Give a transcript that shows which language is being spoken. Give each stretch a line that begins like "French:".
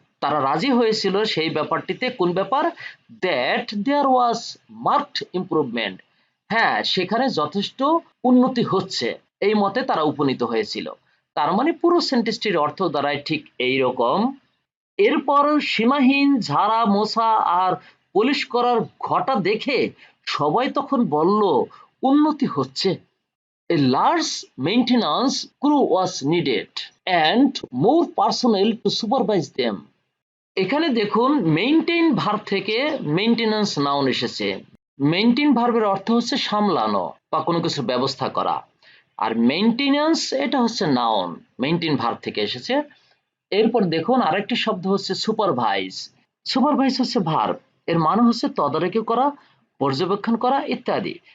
Bangla: তারা রাজি হয়েছিল সেই ব্যাপারটিতে। কোন ব্যাপার?
English: that there was marked improvement,
Bangla: হ্যাঁ সেখানে যথেষ্ট উন্নতি হচ্ছে, এই মতে তারা উপনীত হয়েছিল। তার মানে পুরো সেন্টেন্সটির অর্থ দাঁড়ায় ঠিক এইরকম। এরপর সীমাহীন ঝাড়া মোছা আর পলিশ করার ঘটা দেখে সবাই তখন বলল উন্নতি হচ্ছে।
English: A large maintenance crew was needed and more personnel to supervise them.
Bangla: এখানে দেখুন মেইনটেইন ভার্ব থেকে মেইনটেন্যান্স নাউন এসেছে। মেইনটেইন ভার্বের অর্থ হচ্ছে সামলানো বা কোনো কিছু ব্যবস্থা করা, আর মেইনটেন্যান্স এটা হচ্ছে নাউন, মেইনটেইন ভার্ব থেকে এসেছে। এরপর দেখুন আরেকটি শব্দ হচ্ছে সুপারভাইজ। সুপারভাইজ হচ্ছে ভার্ব, এর মানে হচ্ছে তদারকি করা, পর্যবেক্ষণ করা ইত্যাদি।